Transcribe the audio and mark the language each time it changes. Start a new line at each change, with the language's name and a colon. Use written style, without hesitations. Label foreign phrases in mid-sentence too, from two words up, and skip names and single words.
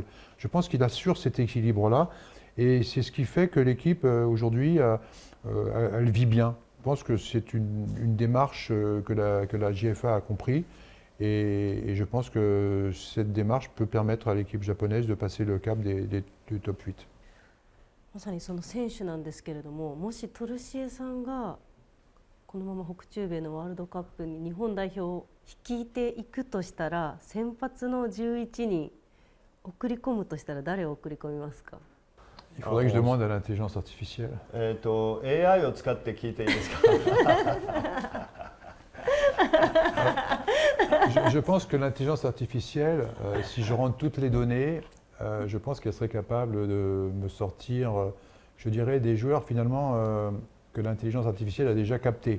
French: Je pense qu'il assure cet équilibre-là. Et c'est ce qui fait que l'équipe, aujourd'hui, elle vit bien. Je pense que c'est une démarche que la JFA a compris. Et je pense que cette démarche peut permettre à l'équipe japonaise de passer le cap du top 8.
Japanese: まさにその選手なんですけれども、もしトルシエさんがこのまま北中米のワールドカップに日本代表を率いていくとしたら、先発の11人送り込むとしたら誰を送り込みますか？
French: Il faudrait que je demande à l'intelligence artificielle.
Japanese: AI を使って聞いていいですか？
French: Je pense que l'intelligence artificielle, si je rentre toutes les données, je pense qu'elle serait capable de me sortir, je dirais, des joueurs finalement que l'intelligence artificielle a déjà captés.